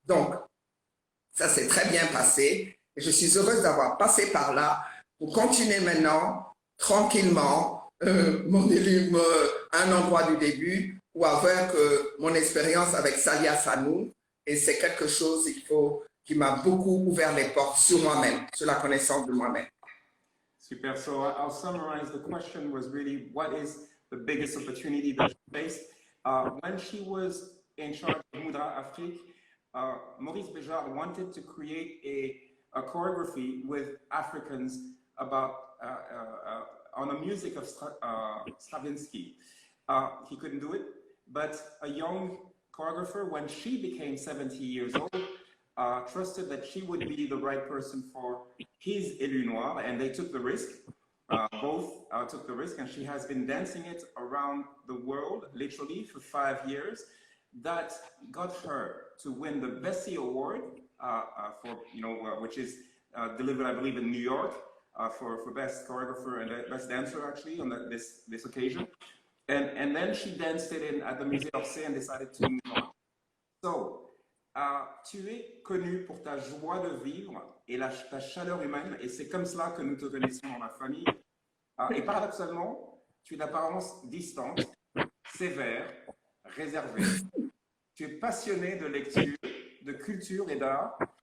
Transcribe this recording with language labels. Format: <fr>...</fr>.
<fr>Donc, ça s'est très bien passé, et je suis heureuse d'avoir passé par là, pour continuer maintenant, tranquillement, mon élu à un endroit du début, ou avec mon expérience avec Salia Sanou, et c'est quelque chose qui m'a beaucoup ouvert les portes sur moi-même, sur la connaissance de moi-même.</fr> <en>Super. So I'll summarize. The question was really, what is the biggest opportunity that she faced? When she was in charge of Moudra Afrique, Maurice Béjart wanted to create a choreography with Africans about on the music of Stravinsky. He couldn't do it, but a young choreographer, when she became 70 years old, trusted that she would be the right person for his Élu Noir, and they took the risk. Both took the risk, and she has been dancing it around the world, literally, for 5 years. That got her to win the Bessie Award for, which is delivered, I believe, in New York for best choreographer and best dancer, actually, on this occasion. And then she danced it at the Musée d'Orsay and decided to move on. So,</en> <fr>tu es connu pour ta joie de vivre et ta chaleur humaine, et c'est comme cela que nous te connaissons dans la famille. Et paradoxalement, tu es d'apparence distante, sévère, réservée. Tu es passionné de lecture, de culture et d'art.</fr>